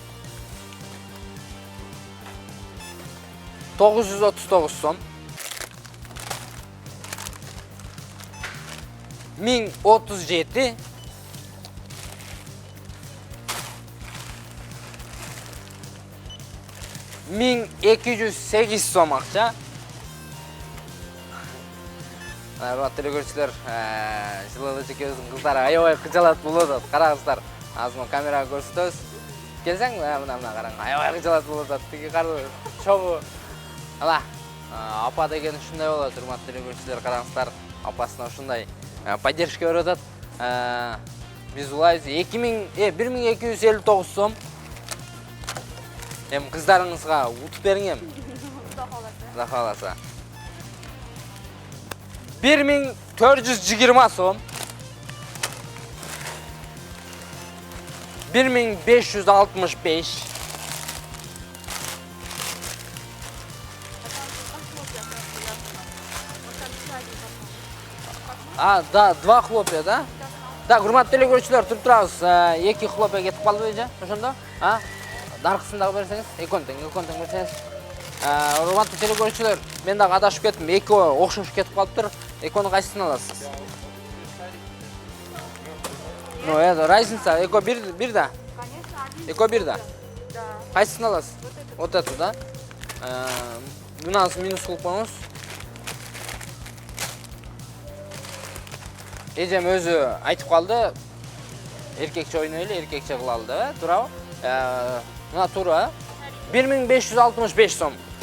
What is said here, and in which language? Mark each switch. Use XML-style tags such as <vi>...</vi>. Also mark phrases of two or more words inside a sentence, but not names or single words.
<ky>939 сом. 1037. 1208 сом акча. Урматтуу телекөрүүчүлөр, Жылалы эжекебиздин кыздары аябай кыжалат болуп атат. Караңыздар. Азыр камерага көрсөтөбүз. Келсең, мына караң, аябай кыжалат болуп атат. Тиги кары чогуу. Апа деген ушундай болот. Урматтуу телекөрүүчүлөр, караңыздар. Апасына ушундай поддержка берип атат. Биз улайбыз 1259 сом. Эми кыздарыңызга утуп бериң эми. Кудай кааласа. 1420 сом. 1565.</ky> <ru>Да, 2 хлопья, да? Так,</ru> <ky>урматтуу телекөрүүчүлөр, туруп турабыз. 2 хлопья кетип калдыбы эже? Ошондо? Наркысын дагы берсеңиз, экон тең берсеңиз. Урматтуу телекөрүүчүлөр, мен дагы адашып кеттим. Эки окшош кетип калыптыр. Экону кайсысын аласыз?</ky> <ru>Ну, это разница.</ru> <ky>Эко бир да? Эко бир да? Кайсысын аласыз?</ky> <ru>Вот эту, да?</ru> <ky>Мынасы минус кылып коюңуз. Эжем өзү айтып калды. Эркекче ойнойлу, эркекче кылалы деп, туурабы? Мына туура. 1565 сом.</ky>